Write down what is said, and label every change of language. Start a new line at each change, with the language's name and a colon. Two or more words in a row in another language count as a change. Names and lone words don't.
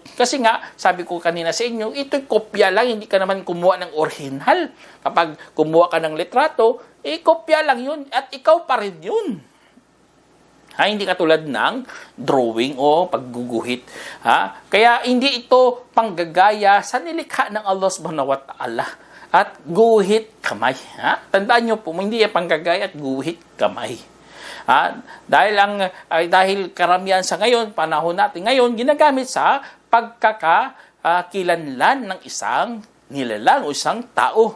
Filipino: Kasi nga, sabi ko kanina sa inyo, ito'y kopya lang, hindi ka naman kumuha ng original. Kapag kumuha ka ng litrato, kopya lang yun at ikaw pa rin yun. Hindi katulad ng drawing o pagguguhit. Kaya hindi ito panggagaya sa nilikha ng Allah
Arabic: سبحانه وتعالى
Filipino: at guhit kamay. Tandaan nyo po, hindi yung panggagaya at guhit kamay. Dahil karamihan sa ngayon, panahon natin ngayon, ginagamit sa pagkakakilanlan ng isang nilalang o isang tao.